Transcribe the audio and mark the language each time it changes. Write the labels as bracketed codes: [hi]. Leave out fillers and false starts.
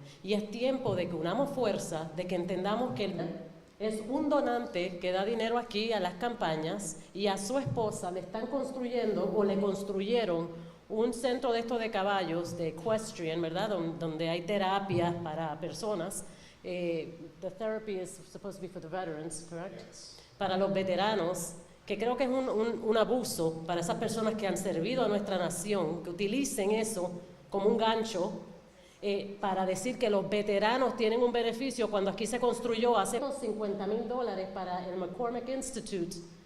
[es] Y es tiempo de que unamos fuerzas, de que entendamos que es un donante que da dinero aquí a las campañas y a su esposa le están construyendo o le construyeron un centro de estos de caballos, de equestrian, ¿verdad? Donde hay terapias para personas. [en] The therapy is supposed to be for the veterans, correct? Yes. [es] Para los veteranos, que creo que es un abuso para esas personas que han servido a nuestra nación, que utilicen eso como un gancho para decir que los veteranos tienen un beneficio cuando aquí se construyó hace $50,000 para el McCormick Institute.